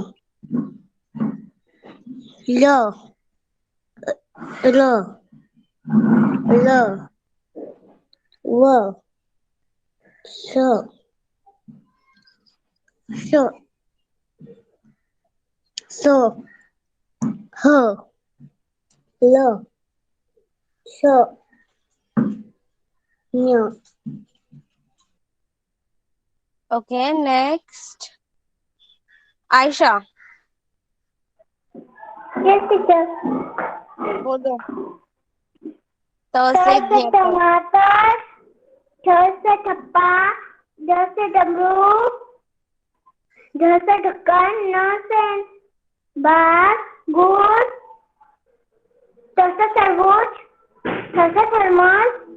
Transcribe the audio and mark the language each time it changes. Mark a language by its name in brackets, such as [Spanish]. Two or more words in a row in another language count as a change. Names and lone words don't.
[English] ल र ल व स स स ह ल स ञ। Okay, next Ayesha, Yes, teacher. [Hindi] बोलो। त त से से ज्ञ तक। टमाटर। ठ से ठप्पा। ड से डमरू। ढ से ढक्कन। न से बास गुड़। त से तरबूज। थ से थर्मस।